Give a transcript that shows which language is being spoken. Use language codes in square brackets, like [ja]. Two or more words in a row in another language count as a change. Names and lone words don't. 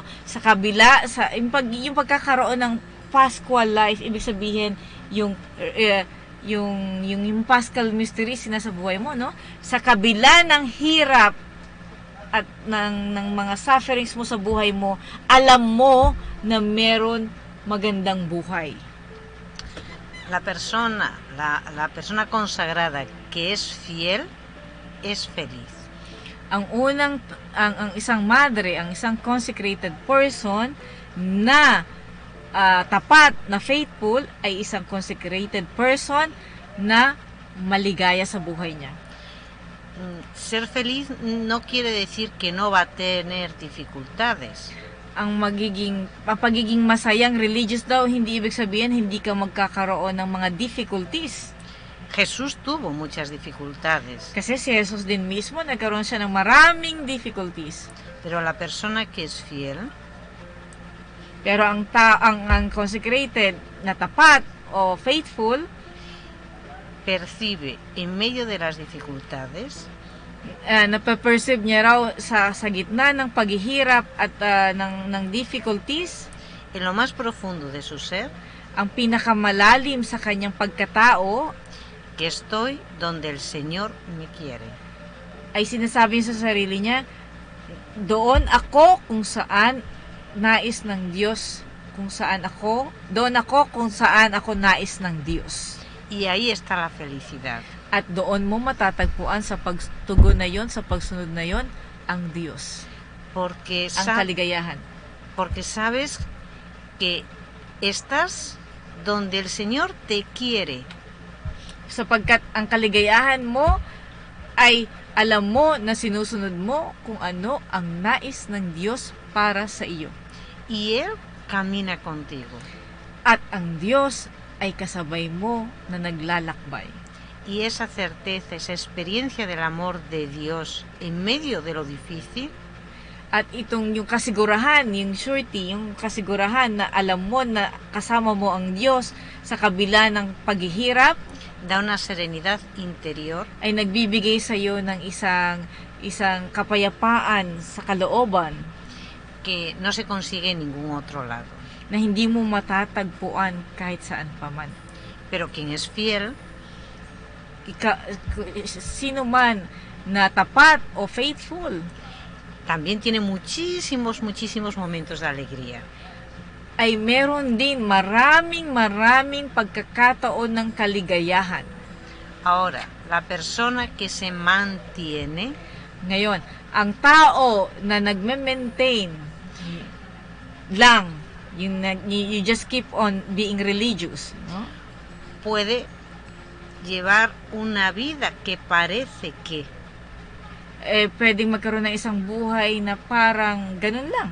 [tl] Sa kabila, yung pagkakaroon ng [en] Paschal life, [tl] ibig sabihin, yung [en] Paschal mystery [tl] sinasa buhay mo, no? Sa kabila ng hirap at ng mga sufferings mo sa buhay mo, alam mo na meron magandang buhay. [es] La persona consagrada que es fiel es feliz. [tl] Ang isang madre, ang isang [en] consecrated person [tl] na tapat, na faithful, ay isang [en] consecrated person [tl] na maligaya sa buhay niya. [es] Ser feliz no quiere decir que no va a tener dificultades. [tl] Ang pagiging masayang religious daw, hindi ibig sabihin hindi ka magkakaroon ng mga difficulties. [es] Jesús tuvo muchas dificultades. [tl] Kasi si Jesus din mismo nagkaroon siya ng maraming difficulties. [es] Pero la persona que es fiel, [tl] pero ang consecrated na tapat o faithful, [es] percibe en medio de las dificultades, [tl] napaperceive niya raw sa gitna ng paghihirap at ng difficulties, [es] en lo más profundo de su ser, [tl] ang pinakamalalim sa kanyang pagkatao, [es] que estoy donde el Señor me quiere. [tl] Ay sinasabi sa sarili niya, doon ako kung saan nais ng Diyos, doon ako kung saan ako nais ng Diyos. [es] Y ahí está la felicidad. [tl] At doon mo matatagpuan sa pagtugon na yon, sa pagsunod na yon, ang Diyos. Porque ang kaligayahan. [es] Porque sabes que estás donde el Señor te quiere. [tl] Sapagkat ang kaligayahan mo ay alam mo na sinusunod mo kung ano ang nais ng Diyos para sa iyo. [es] Y Él camina contigo. [tl] At ang Diyos ay kasabay mo na naglalakbay. [es] Y esa certeza, esa experiencia del amor de Dios en medio de lo difícil, [tl] at itong yung kasigurahan, yung surety, yung kasigurahan na alam mo na kasama mo ang Diyos sa kabila ng paghihirap, [es] da una serenidad interior, [tl] ay nagbibigay sa iyo ng isang kapayapaan sa kalooban [es] que no se consigue en ningún otro lado. [tl] Na hindi mo matatagpuan kahit saan pa man. [es] Pero quien es fiel, [tl] sino man na tapat o faithful, [es] también tiene muchísimos momentos de alegría. [tl] Ay meron din maraming pagkakataon ng kaligayahan. [es] Ahora, la persona que se mantiene, [tl] ngayon, ang tao na nagme-maintain lang, [en] you just keep on being religious, no? [es] Puede llevar una vida que parece que [tl] pwedeng magkaroon ng isang buhay na parang ganun lang.